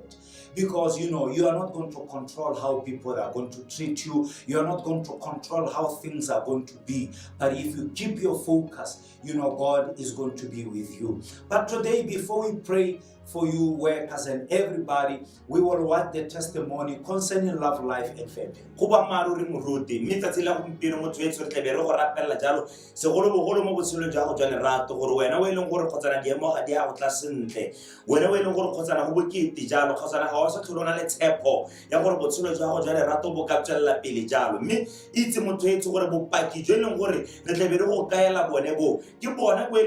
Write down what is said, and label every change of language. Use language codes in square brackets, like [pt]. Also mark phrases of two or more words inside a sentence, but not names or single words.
[en] Because you are not going to control how people are going to treat you. You are not going to control how things are going to be. But if you keep your focus, God is going to be with you. But today, before we pray for you workers and everybody, we will watch the testimony concerning love, life, and family. [tn] Kuba maruri muruti mitsatsi la gompieno motho e tsore tlebe re go rapella jalo segolo bogolo mo botshelong jwa go jwa lerato gore wena o e leng gore kgotsana di emo ga di a go tla sentle wena o e leng gore kgotsana go bokete jalo kgotsana ga o sa tlholona le tshepo ya gore botshelo jwa go jwa lerato bo ka tswelela pele jalo mme itse motho e tse gore bopaki jo e leng gore re tlebe re go kaela bone bo ke bona bo e